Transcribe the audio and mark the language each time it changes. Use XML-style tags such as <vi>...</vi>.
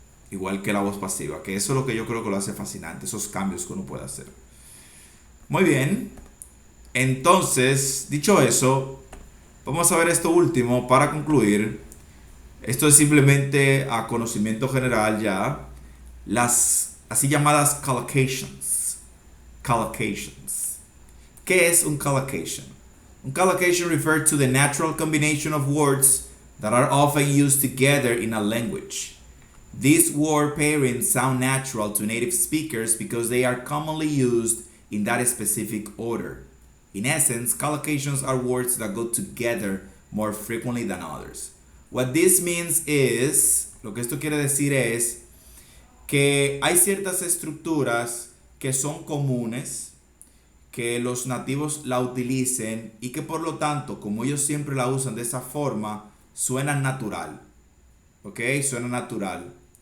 <es>Igual que la voz pasiva, que eso es lo que yo creo que lo hace fascinante, esos cambios que uno puede hacer. Muy bien. Entonces, dicho eso, vamos a ver esto último para concluir. Esto es simplemente a conocimiento general ya. Las así llamadas collocations. Collocations. ¿Qué es un collocation?</es> <en>Un collocation refers to the natural combination of words that are often used together in a language. These word pairings sound natural to native speakers because they are commonly used in that specific order. In essence, collocations are words that go together more frequently than others. What this means is,</en> <es>lo que esto quiere decir es que hay ciertas estructuras que son comunes, que los nativos la utilicen y que por lo tanto, como ellos siempre la usan de esa forma, suenan natural. ¿Ok? Suena natural.</es>